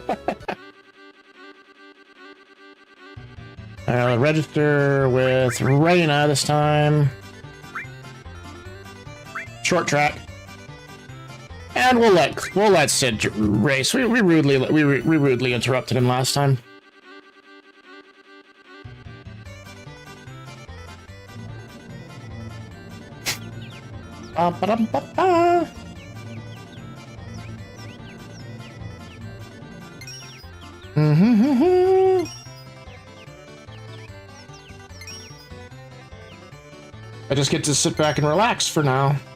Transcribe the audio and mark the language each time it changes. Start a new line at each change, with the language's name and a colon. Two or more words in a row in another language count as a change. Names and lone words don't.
English: Register with Reyna this time. Short track. And we'll let Sid race. We rudely interrupted him last time. Ba-ba-dum-ba-ba. I just get to sit back and relax for now.